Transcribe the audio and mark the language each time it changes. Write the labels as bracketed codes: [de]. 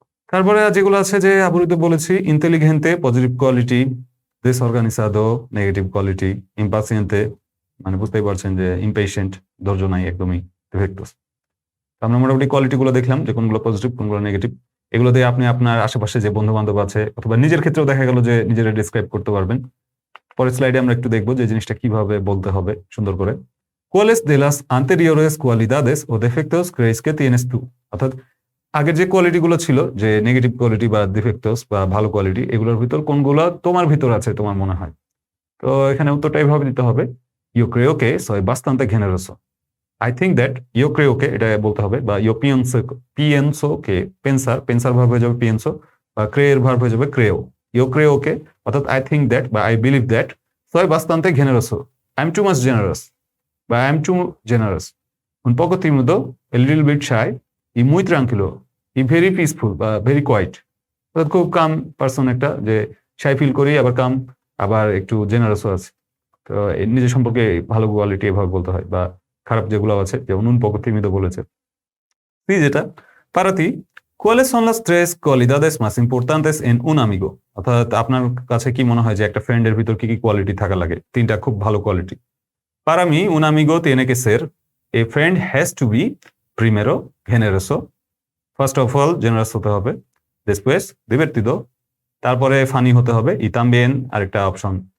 [bn] তারপরে যেগুলো আছে যে আবরিত বলেছি, ইন্টেলিগেন্টে পজিটিভ কোয়ালিটি, দেসঅর্গানিজাদো নেগেটিভ কোয়ালিটি, ইম্পাসিয়েন্টে মানে বুঝতেই পারছেন যে ইমপেশেন্ট, ধৈর্য নাই একদমই, ডিফেক্টস। আমরা মোটামুটি কোয়ালিটি গুলো দেখলাম যে কোনগুলো পজিটিভ কোনগুলো নেগেটিভ। এগুলো দিয়ে আপনি আপনার আশেপাশে যে বন্ধু বান্ধব আছে অথবা নিজের ক্ষেত্রেও দেখা গেল যে নিজেরা ডিসক্রাইব করতে পারবেন। পরের স্লাইডে আমরা একটু দেখবো যে জিনিসটা কিভাবে বলতে হবে সুন্দর করে। [es] ¿Cuáles de las anteriores cualidades o defectos crees que tienes tú? [bn] অর্থাৎ আগের যে কোয়ালিটি গুলো ছিল, যে নেগেটিভ কোয়ালিটি বা ডিফেক্টস বা ভালো কোয়ালিটি, এগুলোর ভিতর কোনগুলো তোমার ভিতর আছে তোমার মনে হয়। তো এখানে উত্তরটা এইভাবে দিতে হবে, [es] yo creo que soy bastante generoso. [en] I think that [es] yo creo que [bn] এটা বলতে হবে, বা [es] yo pienso que, [bn] pensar verb হয়ে যাবে pienso, বা creer ভার্ব হয়ে যাবে creo. [es] Yo creo que অর্থাৎ [en] I think that [es] বা [en] I believe that [es] soy bastante generoso. [en] I'm too much generous বা I'm too generous. [es] Un poco tímido, [en] a little bit shy, [es] y muy tranquilo, y [en] very peaceful [es] বা [en] very quiet. [bn] অর্থাৎ খুব কাম person একটা, যে শাই feel করি আবার কাম আবার একটু জেনারাসও আছে। তো নিজের সম্পর্কে ভালো কোয়ালিটি এভাবে বলতে হয়, বা খারাপ যেগুলো আছে যেমন [es] un poco tímido [bn] বলেছে। [es] যেটা para ti, ¿cuáles son las tres cualidades más importantes en un amigo? [bn] অর্থাৎ আপনার কাছে কি মনে হয় যে একটা ফ্রেন্ডের ভিতর কি কি কোয়ালিটি থাকা লাগে, তিনটা খুব ভালো quality. [es] Para mí un amigo tiene que ser [en] a friend has to be [bn] প্রিমেরো জেনারেসো, first of all generous হতে হবে, [es] después divertido, [bn] তারপরে ফানি হতে হবে, y también আরেকটা অপশন।